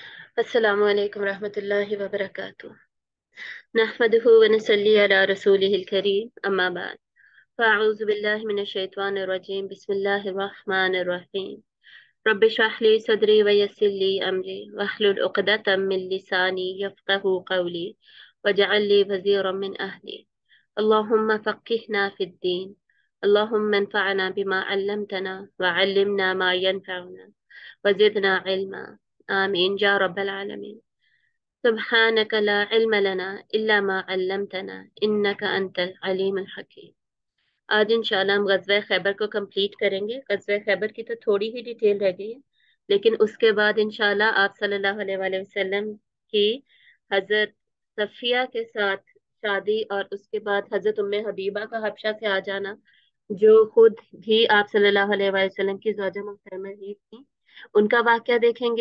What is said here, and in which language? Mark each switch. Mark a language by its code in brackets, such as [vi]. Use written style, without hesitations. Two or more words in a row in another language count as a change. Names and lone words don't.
[ar] السلام عليكم ورحمة الله وبركاته. نحمده ونصلي على رسوله الكريم أما بعد. فأعوذ بالله من الشيطان الرجيم. بسم الله الرحمن الرحيم. رب اشرح لي صدري ويسر لي أمري واحلل عقدة من لساني يفقهوا قولي واجعل لي وزيرا من أهلي. اللهم فقهنا في الدين. اللهم انفعنا بما علمتنا وعلمنا ما ينفعنا وزدنا علما. آمين يا رب العالمين. سبحانك لا علم لنا إلا ما علمتنا إنك أنت العليم الحكيم. [hi] आज इंशाल्लाह हम गज़वा खैबर को कंप्लीट करेंगे। गज़वा खैबर की तो थोड़ी ही डिटेल रह गई है, लेकिन उसके बाद इंशाल्लाह आप [ar] صلى الله عليه وسلم [hi] की हजरत सफिया के साथ शादी और उसके बाद हजरत उम्मे हबीबा का हबशा से आ जाना, जो खुद भी आप [ar] صلى الله عليه وسلم [hi] की ज़ौजा मोहतरमा ही थी, उनका वाकया देखेंगे।